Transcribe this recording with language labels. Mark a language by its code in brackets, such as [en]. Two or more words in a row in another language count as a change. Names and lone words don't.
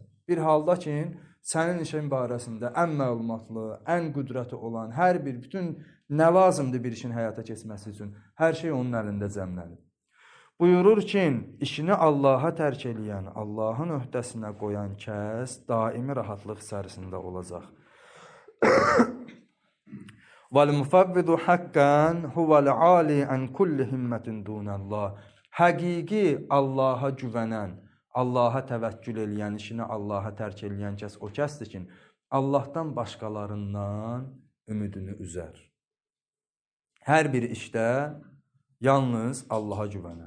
[az] Bir halda ki, sənin işin barəsində ən məlumatlı, ən qüdrəti olan, hər bir, bütün nə lazımdır bir işin həyata keçməsi üçün, hər şey onun əlində cəmlənir. Buyurur ki, işini Allaha tərk eləyən, Allahın öhdəsinə qoyan kəs daimi rahatlıq içərisində olacaq. [ar] وَالْمُفَوِّضُ حَقًّا هُوَ الْعَالِي عَنْ كُلِّ هِمَّةٍ دُونَ اللّٰهِ [az] Həqiqi Allaha güvənən, Allaha təvəkkül eləyən, işini Allaha tərk eləyən kəs o kəsdir ki, Allahdan başqalarından ümidini üzər. Hər bir işdə yalnız Allaha güvənər.